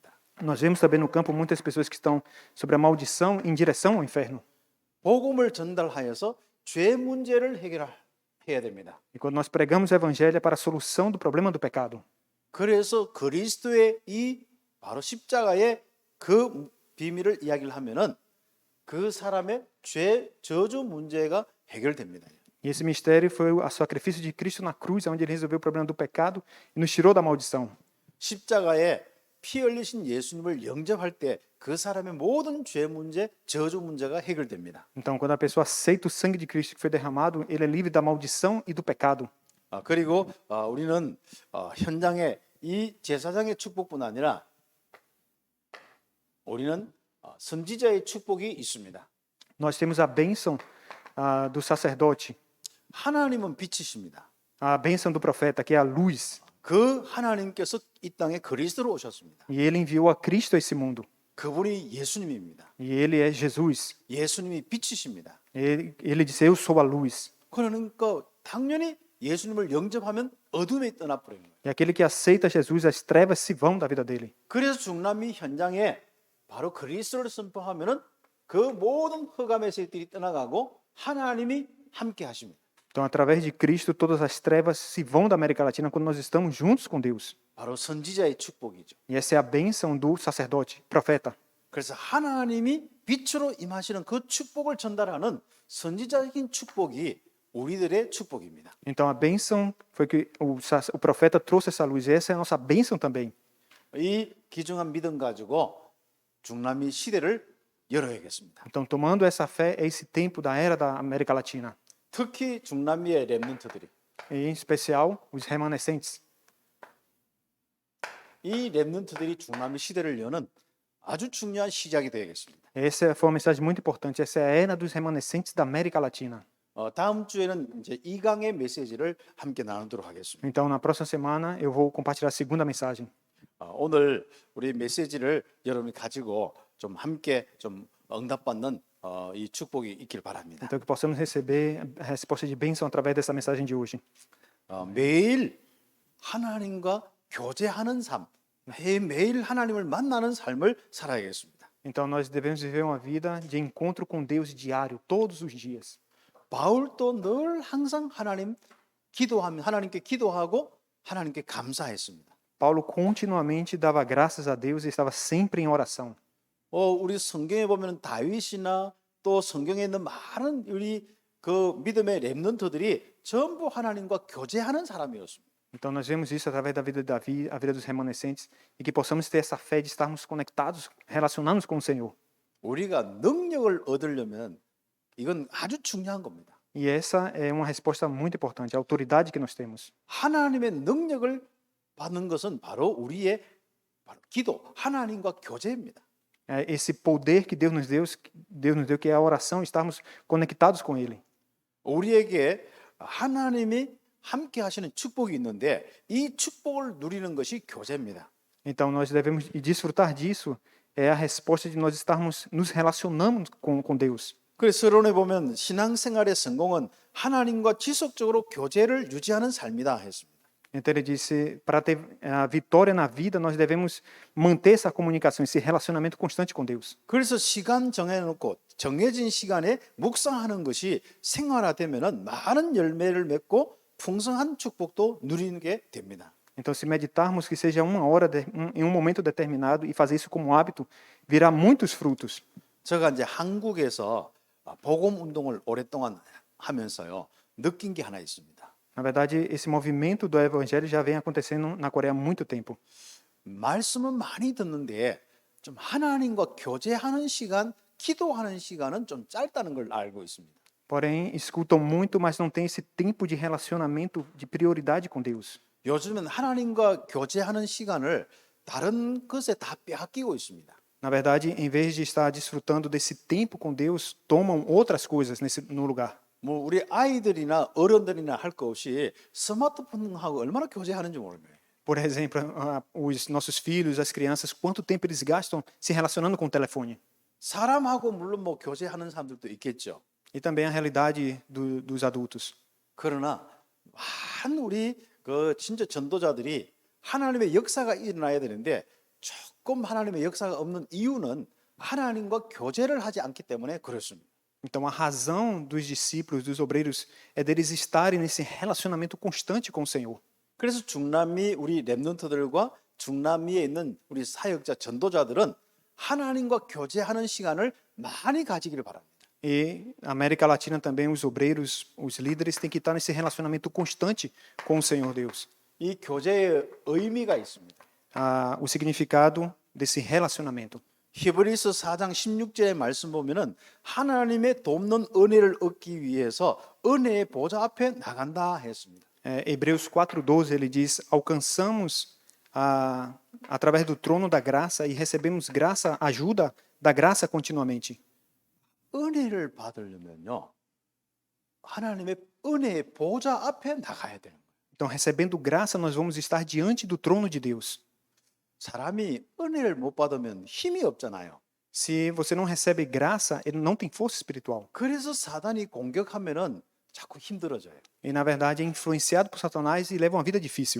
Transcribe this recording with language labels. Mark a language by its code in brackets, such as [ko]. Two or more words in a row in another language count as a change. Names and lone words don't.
[pt] Nós vemos também no campo muitas pessoas que estão sobre a maldição em direção ao inferno. [ko] 복음을 전달하여서 죄 문제를 해결해야 됩니다. [pt] E quando nós pregamos o evangelho é para a solução do problema do pecado. [ko] 그래서 그리스도의 이 바로 십자가의 그 비밀을 이야기를 하면은 그 사람의 죄 저주 문제가 해결됩니다. [pt] E esse mistério foi o sacrifício de Cristo na cruz, onde ele resolveu o problema do pecado e nos tirou da maldição. [ko] 십자가에 피 흘리신 예수님을 영접할 때 그 사람의 모든 죄 문제, 저주 문제가 해결됩니다. [pt] Então, quando a pessoa aceita o sangue de Cristo que foi derramado, ele é livre da maldição e do pecado. [ko] 그리고 우리는 현장에 이 제사장의 축복뿐 아니라 우리는 선지자의 축복이 있습니다. [pt] Nós temos a bênção do sacerdote, [ko] 하나님은 빛이십니다. [pt] a bênção do profeta, que é a luz. [ko] 그 하나님께서 이 땅에 그리스도로 오셨습니다. [pt] E ele enviou a Cristo a esse mundo. [ko] 그분이 예수님입니다. [pt] E ele é Jesus. [ko] 예수님이 빛이십니다. [pt] Ele disse: Eu sou a luz. [ko] 그러니까 당연히 예수님을 영접하면 어둠에 떠나버리는 거예요. [pt] E aquele que aceita Jesus, as trevas se vão da vida dele. [ko] 그래서 중남미 현장에 바로 그리스도를 선포하면은 그 모든 흑암의 세력들이 떠나가고 하나님이 함께 하십니다. [pt] Então, através de Cristo, todas as trevas se vão da América Latina quando nós estamos juntos com Deus. [ko] 바로 선지자의 축복이죠. [pt] E essa é a bênção do sacerdote, profeta. [ko] 그래서 하나님이 빛으로 임하시는 그 축복을 전달하는 선지자적인 축복이 우리들의 축복입니다. [pt] Então, a bênção foi que o profeta trouxe essa luz. E essa é a nossa bênção também. [ko] 이 귀중한 믿음 가지고 중남미 시대를 열어야겠습니다. [pt] Então, tomando essa fé, é esse tempo da era da América Latina. [ko] 특히 중남미의 렘넌트들이 [pt] E, em especial, os remanescentes. [ko] 이 렘넌트들이 중남미 시대를 여는 아주 중요한 시작이 되겠습니다. [pt] Essa foi uma mensagem muito importante. Essa é a era dos remanescentes da América Latina. [ko] 다음 주에는 이제 2강의 메시지를 함께 나누도록 하겠습니다. [pt] Então, na próxima semana, eu vou compartilhar a segunda mensagem. [ko] 오늘 우리 메시지를 여러분이 가지고 좀 함께 좀 응답받는 이 축복이 있길 바랍니다. [pt] Então, que possamos receber a resposta de bênção através dessa mensagem de hoje. [ko] 매일 하나님과 교제하는 삶, 매일 하나님을 만나는 삶을 살아야겠습니다. [pt] Então, nós devemos viver uma vida de encontro com Deus diário, todos os dias. [ko] 바울도 늘 항상 하나님께 기도하고 하나님께 감사했습니다. [pt] Paulo continuamente dava graças a Deus e estava sempre em oração. [ko] 우리 성경에 보면 다윗이나 또 성경에 있는 많은 우리 그 믿음의 렘넌트들이 전부 하나님과 교제하는 사람이었습니다. [pt] Então, nós vemos isso através da vida de Davi, a vida dos remanescentes, e que possamos ter essa fé de estarmos conectados, relacionados com o Senhor. [ko] 우리가 능력을 얻으려면 이건 아주 중요한 겁니다. [pt] E essa é uma resposta muito importante, a autoridade que nós temos. [ko] 하나님의 능력을 받는 것은 바로 우리의 기도, 하나님과 교제입니다. [pt] Esse poder que Deus nos deu, que é a oração, estarmos conectados com Ele. [ko] 우리에게 하나님이 함께 하시는 축복이 있는데 이 축복을 누리는 것이 교제입니다. [pt] Então, nós devemos desfrutar disso, é a resposta de nós estarmos nos relacionando com Deus. [ko] 그래서 서론에 보면 신앙생활의 성공은 하나님과 지속적으로 교제를 유지하는 삶이다 했습니다. [pt] Então, ele disse, para ter a vitória na vida, nós devemos manter essa comunicação, esse relacionamento constante com Deus. [ko] 그래서 시간 정해놓고 정해진 시간에 묵상하는 것이 생활화되면은 많은 열매를 맺고 풍성한 축복도 누리는 게 됩니다. [pt] Então, se meditarmos que seja uma hora em um momento determinado e fazer isso como hábito, virá muitos frutos. [ko] 제가 이제 한국에서 복음 운동을 오랫동안 하면서요 느낀 게 하나 있습니다. [pt] Na verdade, esse movimento do evangelho já vem acontecendo na Coreia há muito tempo. [ko] 말씀은 많이 듣는데 좀 하나님과 교제하는 시간, 기도하는 시간은 좀 짧다는 걸 알고 있습니다. [pt] Porém, escutam muito, mas não tem esse tempo de relacionamento, de prioridade com Deus. [ko] 요즘은 하나님과 교제하는 시간을 다른 것에 다 빼앗기고 있습니다. [pt] Na verdade, em vez de estar desfrutando desse tempo com Deus, tomam outras coisas no lugar. [ko] 뭐 우리 아이들이나 어른들이나 할 거 없이 스마트폰하고 얼마나 교제하는지 모르겠어요. [pt] Por exemplo, os nossos filhos, as crianças, quanto tempo eles gastam se relacionando com o telefone. [ko] 사람하고 물론 뭐 교제하는 사람들도 있겠죠. [pt] E também a realidade dos adultos. [ko] 그러나 많은 우리 그 진짜 전도자들이 하나님의 역사가 일어나야 되는데 조금 하나님의 역사가 없는 이유는 하나님과 교제를 하지 않기 때문에 그렇습니다. [pt] Então, a razão dos discípulos, dos obreiros, é deles estarem nesse relacionamento constante com o Senhor. [ko] 그래서 중남미 우리 렘넌트들과 중남미에 있는 우리 사역자 전도자들은 하나님과 교제하는 시간을 많이 가지기를 바랍니다. [pt] E a América Latina também, os obreiros, os líderes têm que estar nesse relacionamento constante com o Senhor Deus. [ko] 이 교제의 의미가 있습니다. [pt] O significado desse relacionamento. [ko] 히브리서 4장 16절의 말씀 보면은 하나님의 돕는 은혜를 얻기 위해서 은혜의 보좌 앞에 나간다 했습니다. [pt] Hebreus 4:12 ele diz: alcançamos através do trono da graça e recebemos graça, ajuda da graça continuamente. [ko] 은혜를 받으려면요. 하나님의 은혜의 보좌 앞에 나가야 되는 거예요. [pt] Então, recebendo graça, nós vamos estar diante do trono de Deus. [ko] 사람이 은혜를 못 받으면 힘이 없잖아요. [pt] Se você não recebe graça, ele não tem força espiritual. [ko] 그래서 사단이 공격하면은 자꾸 힘들어져요. [pt] E, na verdade, é influenciado por Satanás e leva uma vida difícil.